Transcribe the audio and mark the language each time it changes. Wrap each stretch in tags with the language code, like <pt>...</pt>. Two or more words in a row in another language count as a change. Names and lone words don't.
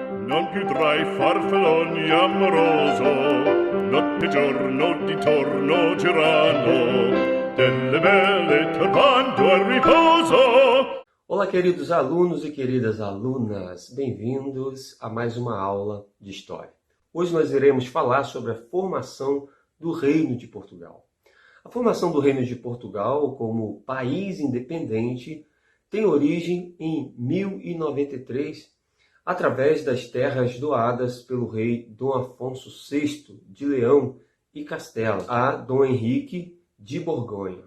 <it>non più tra i farfalloni amoroso, notte e giorno di torno girando, delle belle turbando al riposo.</it> <pt>Olá, queridos alunos e queridas alunas, bem-vindos a mais uma aula de História. Hoje nós iremos falar sobre a formação do Reino de Portugal. A formação do Reino de Portugal como país independente tem origem em 1093, através das terras doadas pelo rei Dom Afonso VI de Leão e Castela a Dom Henrique de Borgonha.</pt>